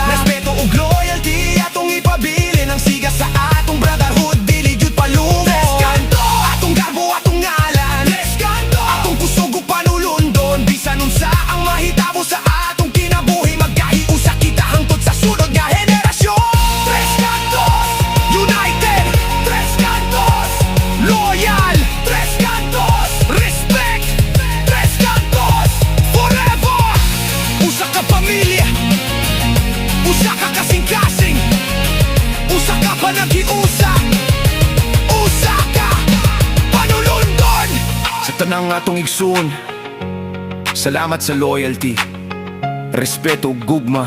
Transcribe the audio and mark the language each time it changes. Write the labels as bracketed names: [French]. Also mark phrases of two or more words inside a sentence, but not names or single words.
[Cebuano] Respeto ug loyalty, atong ipabilin ang siga sa atong brotherhood, dili gyud palungon. Tres Cantos, atong garbo, atong ngalan. Tres Cantos, atong kusog ug panulundon. Bisan unsa ang mahitabo sa atong kinabuhi, magkahiusa kita hangtod sa sunod nga henerasyon. [English] Tres Cantos, united. Tres Cantos, loyal. Tres Cantos, respect. Tres Cantos, forever. [Cebuano] Usa ka pamilya, usa ka kasing-kasing, usa ka panaghiusa, usa ka panulundon. Sa tanang atong igsoon, salamat sa loyalty, respeto ug gugma.